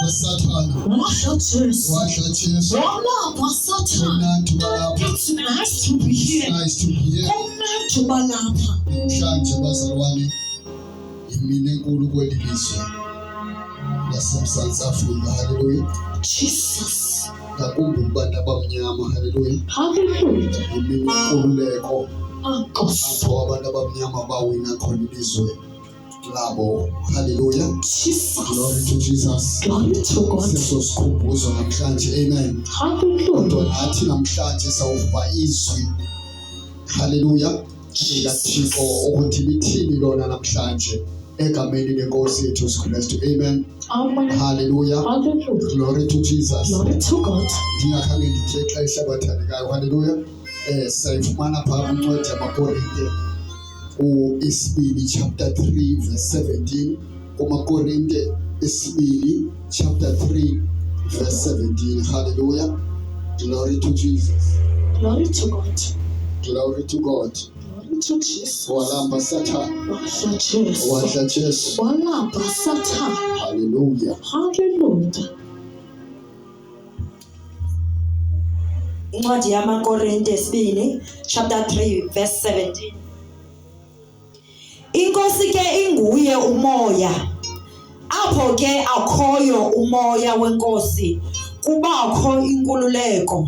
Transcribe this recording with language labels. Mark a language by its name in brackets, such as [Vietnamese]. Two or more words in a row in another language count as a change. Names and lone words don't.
[Xhosa] walamba Satan. [English] It's nice to be here. [Xhosa] Namhlanje bazalwane yimina enkulu kweli lizwe laseMzantsi Afrika. [English] Hallelujah. Jesus. [Xhosa] Ngakumbi kubantu abamnyama. [English] Hallelujah. [Xhosa] Yimina inkululeko apho abantu abamnyama bawina khona ilizwe labo. [English] Hallelujah. Glory to Jesus. [Xhosa] Seso sikhumbuzo namhlanje. [English] Amen. [Xhosa] Kodwa nathi namhlanje sawuva izwi. [English] Hallelujah. [Xhosa] Thixo ukuthi lithini lona namhlanje egameni lenkosi yethu Yesu Kristu. [English] Amen. Hallelujah. Glory to Jesus. [Xhosa] Ndingakhange ndithe xesha bathandekayo. [English] Hallelujah. [Xhosa] Sayifumana phaa kwincwadi yamaKorinte isibili [English] chapter 3 verse 17. [Xhosa] KumaKorinte isibili [English] chapter 3 verse 17. [Xhosa] Hallelujah. [English] Glory to Jesus. Glory to God. Glory to God. Glory to Jesus. [Xhosa] Walamba Satan. Wadla Jesu. Walamba Satan. [English] Hallelujah. Hallelujah. [Xhosa] Incwadi yamaKorinte esibini [English] chapter 3 verse 17. [Xhosa] Inkosi ke inguye umoya, apho ke akhoyo umoya wenkosi kubakho inkululeko.